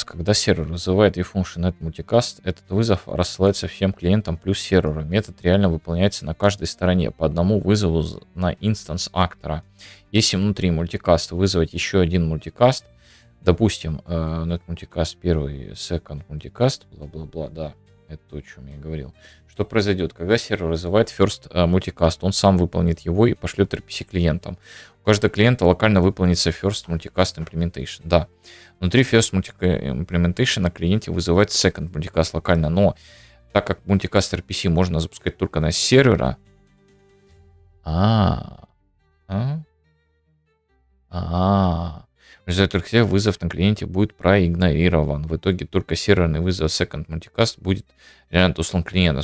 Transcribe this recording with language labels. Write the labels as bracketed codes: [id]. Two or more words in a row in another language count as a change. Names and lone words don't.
[ru] Когда сервер вызывает eFunction NetMulticast, этот вызов рассылается всем клиентам плюс серверу. Метод реально выполняется на каждой стороне по одному вызову на инстанс актора. Если внутри мультикаста вызвать еще один мультикаст, допустим, NetMulticast первый, [en] second multicast, [ru] бла-бла-бла, да, это то, о чем я говорил. Что произойдет, когда сервер вызывает [en] first multicast, [ru] он сам выполнит его и пошлет RPC клиентам. У каждого клиента локально выполнится [en] first multicast implementation. [ru] Да, внутри [en] first implementation [ru] на клиенте вызывается [en] second multicast [ru] локально, но так как [en] multicast RPC [ru] можно запускать только на сервера, в результате всех вызов на клиенте будет проигнорирован. В итоге только серверный вызов [en] second multicast [ru] будет реально отослан клиенту.